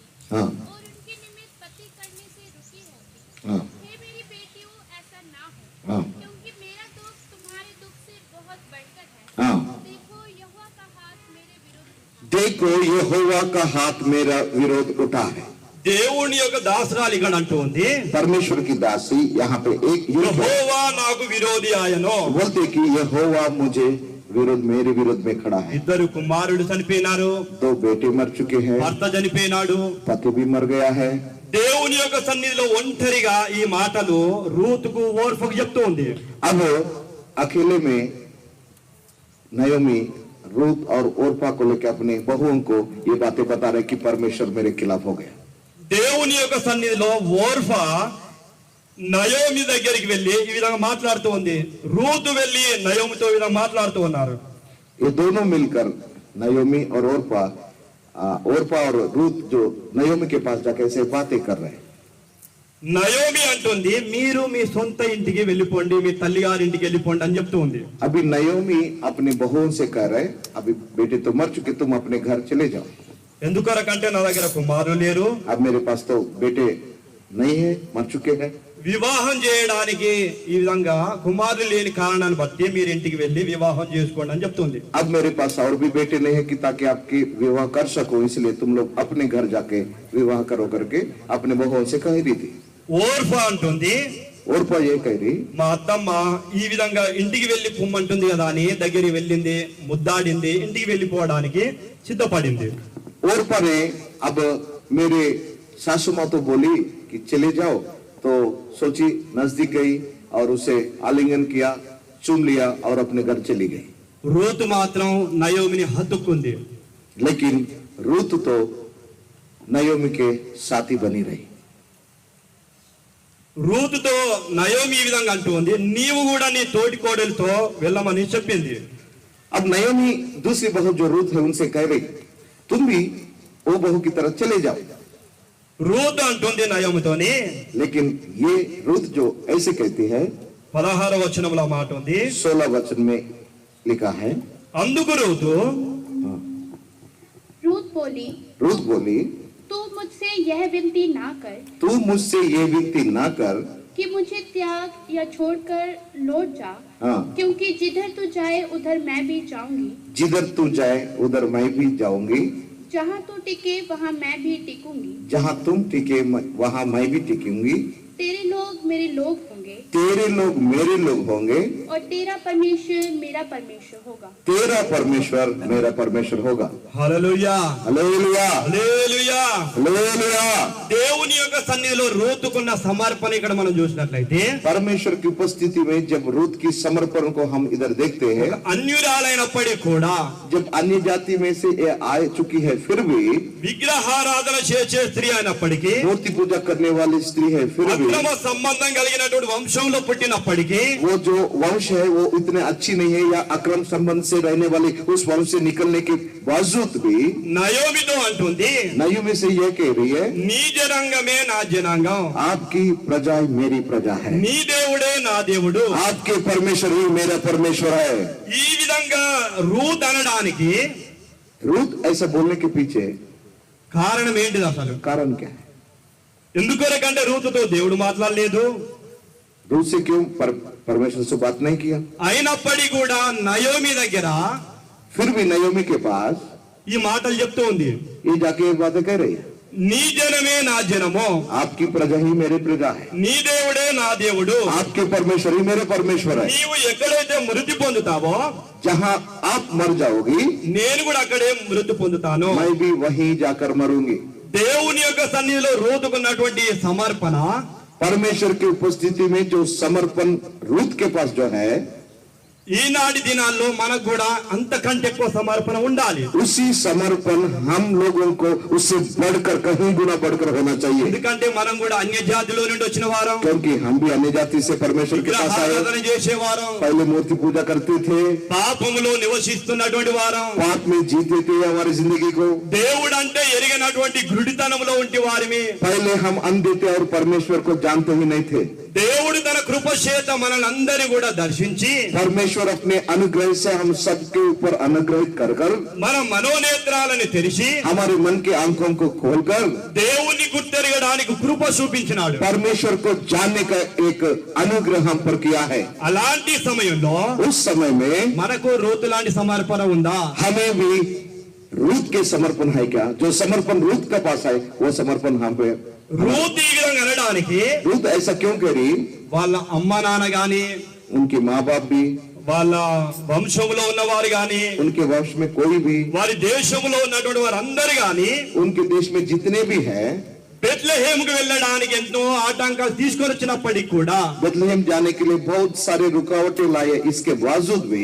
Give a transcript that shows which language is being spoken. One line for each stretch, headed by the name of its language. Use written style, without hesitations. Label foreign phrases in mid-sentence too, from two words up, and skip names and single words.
Hindi: हाँ और उनके निमित्त पति करने से रुकी रहती। हाँ हे मेरी बेटियों, ऐसा ना हो, हाँ क्योंकि मेरा दुख तुम्हारे दुख से बहुत बढ़कर है। हाँ। देखो यहोवा का हाथ मेरे विरुद्ध उठा। देखो यहोवा का हाथ मेरा विरोध उठा है।
Telugu: దేవుని యొక్క దాసరాలు ఇక్కడ అంటూ ఉంది,
Hindi: परमेश्वर की दासी यहाँ पे एक युद्ध है।
Telugu: యెహోవా నాకు విరోధి ఆయనో.
Hindi: बोलते कि यहोवा मुझे विरोध, मेरे विरोध में खड़ा है।
Telugu: ఇద్దరు కుమారుడు చనిపోయినారు,
Hindi: 2 बेटे मर चुके हैं,
Telugu: భర్త చనిపోయినాడు.
Hindi: पति भी मर गया है।
Telugu: దేవుని యొక్క సన్నిధిలో ఒంటరిగా ఈ మాటలు రూతుకు ఓర్ఫకు చెప్తూ ఉంది.
Hindi: अब अकेले में नयोमी रूत और ओरपा को लेकर अपने बहुओं को ये बातें बता रहे कि परमेश्वर मेरे खिलाफ हो गया।
Telugu: దేవుని యొక్క సన్నిధిలో ఓర్ఫా నయోమి దగ్గరికి వెళ్ళి ఈ విధంగా మాట్లాడుతూ ఉంది, రూతు వెళ్ళి నయోమితో ఈ విధంగా మాట్లాడుతూ ఉన్నారు.
Hindi: ये दोनों मिलकर नयोमी और ओरपा और रूत जो नयोमी के पास जाकर ऐसे बातें कर रहे हैं।
Telugu: నయోమి అంటుంది, మీరు మీ సొంత ఇంటికి వెళ్ళిపోండి, మీ తల్లి గారి ఇంటికి వెళ్ళిపోండి అని చెప్తూ ఉంది.
Hindi: अभी नयोमी अपनी बहुओं से कह रहे, अभी बेटे तो मर चुके, तुम अपने घर चले जाओ।
Telugu: ఎందుకొరకంటే నా దగ్గర కుమారులు లేరు,
Hindi: अब मेरे पास तो बेटे नहीं है, मर चुके हैं।
Telugu: వివాహం చేయడానికి ఈ విధంగా కుమారులు లేని కారణాన్ని బట్టి మీరు ఇంటికి వెళ్ళి వివాహం చేసుకోండి అని చెప్తుంది.
Hindi: अब मेरे पास और भी बेटे नहीं है कि ताकि आपकी विवाह कर सको, इसलिए तुम लोग अपने घर जाके विवाह करो करके अपने बहुओं से कह रही थी।
Telugu: ఓర్ఫా అంటుంది,
Hindi: ओरपा ये कह रही,
Telugu: మా అత్తమ్మ ఈ విధంగా ఇంటికి వెళ్ళి పొమ్మంటుంది కదా అని దగ్గరికి వెళ్ళింది, ముద్దాడింది, ఇంటికి వెళ్ళిపోవడానికి సిద్ధపడింది.
Hindi: ओरपा ने अब मेरे सासू माँ तो बोली कि चले जाओ, तो सोची नजदीक गई और उसे आलिंगन किया, चूम लिया और अपने घर चली गई।
Telugu: రూతు మాత్రం నయోమిని హత్తుకుంది.
Hindi: लेकिन रूत तो नयोमी के साथी बनी रही।
Telugu: రూతుతో నయోమి ఈ విధంగా అంటూ ఉంది, నీవు కూడా నీ తోటి కోడలితో వెళ్ళమని చెప్పింది.
Hindi: अब नयोमी दूसरी बहू जो रूत है उनसे कह रही, तुम भी वो बहू की तरह चले जाओ।
Telugu: రూతు అంటుంది నయోమితోని,
Hindi: लेकिन ये रूत जो ऐसे कहती है,
Telugu: 16వ వచనంలో మాట ఉంది,
Hindi: 16 वचन में लिखा है,
Telugu: అందుకు రూతు
Hindi: रूत बोली, रूत बोली, तू मुझसे यह विनती ना कर तू मुझसे ये विनती ना कर कि मुझे त्याग या छोड़कर लौट जा, हाँ, क्योंकि जिधर तू जाए उधर मैं भी जाऊंगी, जिधर तू जाए उधर मैं भी जाऊंगी, जहाँ तू टिके वहाँ मैं भी टिकूंगी, जहाँ तुम टिके वहाँ मैं भी टिकूंगी, तेरे लोग मेरे लोग होंगे तेरे लोग मेरे लोग होंगे, और तेरा परमेश्वर मेरा परमेश्वर होगा। तेरा परमेश्वर मेरा परमेश्वर होगा।
Telugu: హల్లెలూయా,
Hindi: हालेलुया,
Telugu: హల్లెలూయా.
Hindi: हालेलुया।
Telugu: దేవుని యొక్క సన్నిధిలో రూతుకున్న సమర్పణ ఇక్కడ మనం చూసినట్లయితే,
Hindi: परमेश्वर की उपस्थिति में जब रूत की समर्पण को हम इधर देखते हैं,
Telugu: అన్యురాలైనప్పటికీ కూడా
Hindi: जब अन्य जाति में से ये आ चुकी है, फिर भी
Telugu: విగ్రహారాధన చేసే స్త్రీ అయినప్పటికీ
Hindi: मूर्ति पूजा करने वाली स्त्री है, फिर भी
Telugu: అక్రమ సంబంధం కలిగినటువంటి వంశంలో పుట్టినప్పటికీ
Hindi: वो जो वंश है वो इतने अच्छी नहीं है, या अक्रम संबंध से रहने वाली उस वंश से निकलने के बावजूद भी
Telugu: నయోమితో అంటుంది,
Hindi: नयोमी से यह कह रही है,
Telugu: నీ జనాంగమే నా జనాంగం,
Hindi: आपकी प्रजा मेरी प्रजा है,
Telugu: నీ దేవుడే నా దేవుడు.
Hindi: आपके परमेश्वर ही मेरा परमेश्वर है।
Telugu: ఈ విధంగా రూత్ అనడానికి
Hindi: रूत ऐसा बोलने के पीछे
Telugu: కారణం ఏంటిది? అసలు
Hindi: कारण क्या है?
Telugu: ఎందుకొరకంటే రూతుతో దేవుడు మాట్లాడలేదు.
Hindi: रूत से क्यों परमेश्वर से बात नहीं किया?
Telugu: అయినప్పటికీ కూడా నయోమి దగ్గర
Hindi: फिर भी नयोमी के पास
Telugu: ఈ మాటలు చెప్తూ ఉంది,
Hindi: ये जाके एक बातें कह रही है,
Telugu: నీ జనమే నా జనము,
Hindi: आपकी प्रजा ही मेरी प्रजा है,
Telugu: నీ దేవుడే నా దేవుడు.
Hindi: आपके परमेश्वर ही मेरे परमेश्वर है।
Telugu: నీవు ఎక్కడైతే మృతి పొందుతావో
Hindi: जहाँ आप मर जाओगी
Telugu: నేను కూడా అక్కడే మృతి పొందుతాను.
Hindi: मैं भी वहीं जाकर मरूंगी।
Telugu: దేవుని యొక్క సన్నిధిలో రూతుకున్నటువంటి సమర్పణ
Hindi: परमेश्वर की उपस्थिति में जो समर्पण रूत के पास जो है,
Telugu: ఈనాటి దినాల్లో మనకు కూడా అంతకంటే ఎక్కువ సమర్పణ ఉండాలి.
Hindi: उसी समर्पण हम लोगों को उससे बढ़कर कहीं गुना बढ़कर होना चाहिए,
Telugu: ఎందుకంటే మనం కూడా అన్య జాతిలో నుండి వచ్చిన వారం,
Hindi: क्योंकि हम भी अन्य जाति से परमेश्वर के पास आए।
Telugu: విగ్రహారాధన చేసేవారం,
Hindi: पहले मूर्ति पूजा करते थे,
Telugu: పాపములో నివసిస్తున్నటువంటి వారం,
Hindi: पाप में जीते थे हमारी जिंदगी को।
Telugu: దేవుడు అంటే ఎరిగినటువంటి గుడితనంలో ఉంటి వారిని.
Hindi: पहले हम अंधे थे और परमेश्वर को जानते ही नहीं थे।
Telugu: దేవుడు తన కృప చేత మనల్ని కూడా దర్శించి
Hindi: परमेश्वर अपने अनुग्रह से हम सबके ऊपर अनुग्रहित कर कर
Telugu: మన మనోనేత్రాలను తెరిచి
Hindi: हमारे मन के आंखों को खोलकर
Telugu: దేవుని గుర్తెరగడానికి కృప చూపించినాడు.
Hindi: परमेश्वर को जानने का एक अनुग्रह हम पर किया है।
Telugu: అలాంటి సమయంలో
Hindi: उस समय में
Telugu: మనకు రూతు లాంటి సమర్పణ ఉందా?
Hindi: हमें भी रूत के समर्पण है क्या? जो समर्पण रूत के पास है वो समर्पण हम पे।
Telugu: రూతు ఈ విధంగా అనడానికి
Hindi: रूत ऐसा क्यों करी?
Telugu: వాళ్ళ అమ్మ నాన్న గాని,
Hindi: उनके माँ बाप भी,
Telugu: వాళ్ళ వంశంలో ఉన్నవారు గాని,
Hindi: उनके वंश में कोई भी,
Telugu: వారి దేశంలో ఉన్నటువంటి వారందరూ గాని
Hindi: उनके देश में जितने भी हैं,
Telugu: బెత్లెహేముకు వెళ్ళడానికి ఎంతో ఆటంకాలు తీసుకొని వచ్చినప్పటికీ కూడా
Hindi: बेथलेहम जाने के लिए बहुत सारे रुकावटें लाए, इसके बावजूद भी